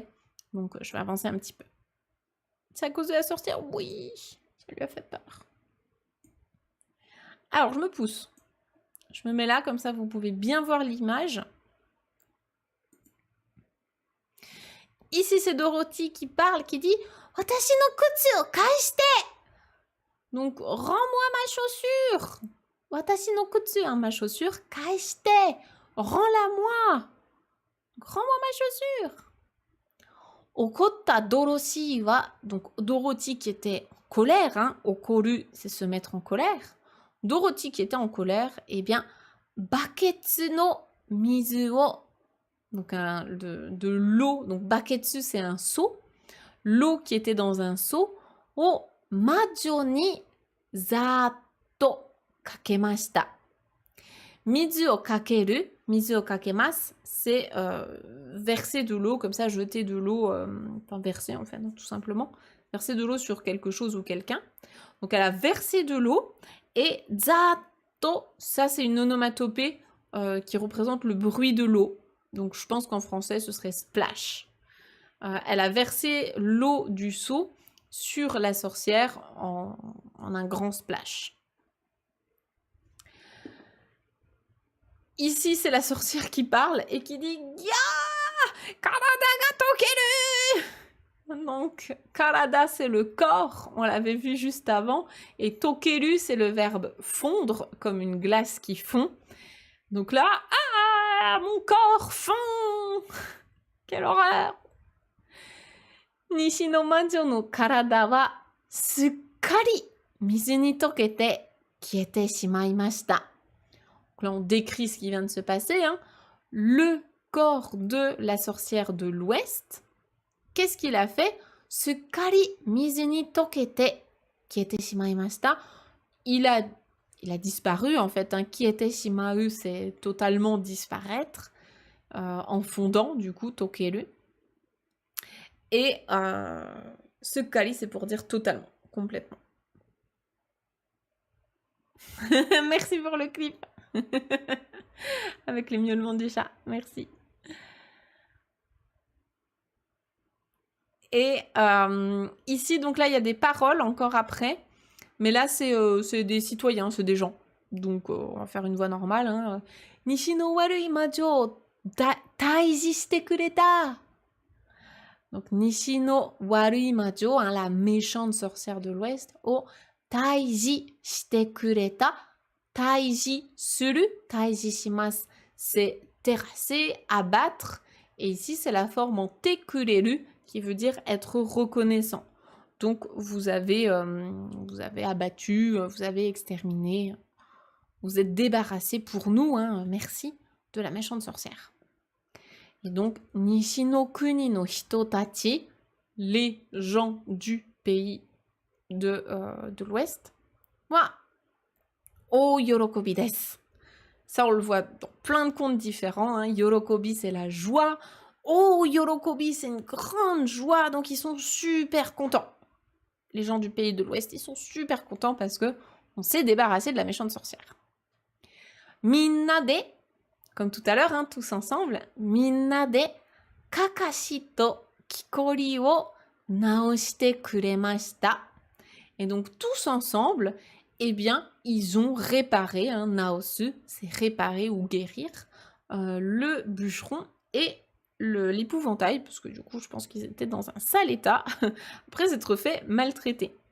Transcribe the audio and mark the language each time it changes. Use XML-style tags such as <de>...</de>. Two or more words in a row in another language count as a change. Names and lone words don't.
<fr>Donc, je vais avancer un petit peu. C'est à cause de la sorcière? Oui, ça lui a fait peur. Alors, je me pousse. Je me mets là, comme ça, vous pouvez bien voir l'image. Ici, c'est Dorothy qui parle, qui dit «</fr> <ja>私の靴を返して !»</ja> <fr>Donc, rends-moi ma chaussure.</fr> <ja>私の靴,</ja> <fr>hein, ma chaussure. Kaeshite. Rends-la-moi. Rends-moi ma chaussure.</fr> <ja>怒ったドロシーは,</ja> <fr>donc Dorothy qui était en colère, hein, okoru, c'est se mettre en colère. Dorothy qui était en colère, eh bien,</fr> <ja>バケツの水を,</ja> <fr>donc de l'eau, donc baketsu c'est un seau, l'eau qui était dans un seau,</fr> <ja>を魔女にざっとかけました. 水をかける、水をかけます,</ja> <fr>c'est verser de l'eau, comme ça, jeter de l'eau, enfin verser en fait, tout simplement, verser de l'eau sur quelque chose ou quelqu'un. Donc elle a versé de l'eau, et zatto, ça c'est une onomatopée qui représente le bruit de l'eau. Donc je pense qu'en français ce serait splash. Elle a versé l'eau du seau sur la sorcière en un grand splash. Ici, c'est la sorcière qui parle et qui dit « Ya!</fr> <ja>体が溶ける !»</ja> <fr>Donc, karada, c'est le corps, on l'avait vu juste avant, et tokeru, c'est le verbe fondre, comme une glace qui fond. Donc là, ah, mon corps fond! Quelle horreur!</fr> <ja>西の魔女の体はすっかり水に溶けて消えてしまいました.</ja> <fr>Donc là, on décrit ce qui vient de se passer. Hein. Le corps de la sorcière de l'Ouest, qu'est-ce qu'il a fait?</fr> <ja>すっかり水に溶けて消えてしまいました.</ja> <fr>Il a disparu, en fait. Hein.</fr> <ja>消えてしまう,</ja> <fr>c'est totalement disparaître. En fondant, du coup, tokeru. Et sukkari, c'est pour dire totalement, complètement. Merci pour le clip. Avec les miaulements du chat, merci. Et ici, donc là, il y a des paroles encore après. Mais là, c'est des citoyens, c'est des gens. Donc, on va faire une voix normale. Hein.</fr> <ja>西の悪い魔女退治してくれた.</ja> <fr>Donc,</fr> <ja>西の悪い魔女,</ja> <fr>hein, la méchante sorcière de l'Ouest,</fr> <ja>を退治してくれた. 退治する、退治します,</ja> <fr>c'est terrasser, abattre. Et ici, c'est la forme en</fr> <ja>てくれる</ja> <fr>qui veut dire être reconnaissant. Donc, vous avez abattu, vous avez exterminé, vous êtes débarrassé pour nous, hein, merci, de la méchante sorcière. Et donc,</fr> <ja>西の国の人たち,</ja> <fr>les gens du pays de l'Ouest,</fr> <ja>はお喜びです.</ja> <fr>Ça, on le voit dans plein de contes différents. Hein. Yorokobi, c'est la joie. Oh, Yorokobi, c'est une grande joie. Donc, ils sont super contents. Les gens du pays de l'Ouest, ils sont super contents parce que on s'est débarrassé de la méchante sorcière.</fr> <ja>みんなで,</ja> <fr>comme tout à l'heure, hein, tous ensemble,</fr> <ja>みんなでかかしときこりを直してくれました.</ja> <fr>Et donc, tous ensemble, eh bien, ils ont réparé, hein, naosu, c'est réparer ou guérir, le bûcheron et l'épouvantail, parce que du coup, je pense qu'ils étaient dans un sale état, après s'être fait maltraiter.</fr>